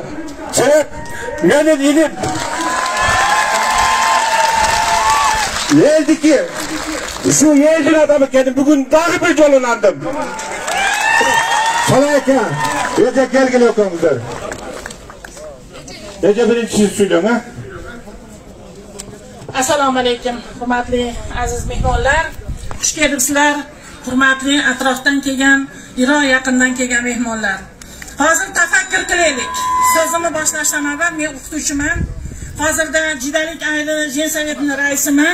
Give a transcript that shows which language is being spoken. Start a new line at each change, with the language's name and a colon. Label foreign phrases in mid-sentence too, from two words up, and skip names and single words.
Kyrgyz: Себеп менин илим элдики, ушу элдин адамы экенин бүгүн дагы бир жолу андым. Салам эке, эже келгиле экөөңүздөр. Эже биринчи сүйлөң, а?
Uzbek: Assalomu alaykum, hurmatli aziz mehmonlar. Xush kelibsizlar, hurmatli atrofdan kelgan, Iroq yaqindan kelgan mehmonlar. Hozir tafakkur qilaylik. So'zimni boshlashdan avval men o'qituvchiman. Hozirda Jidalik ayli Jensovetining raisiman.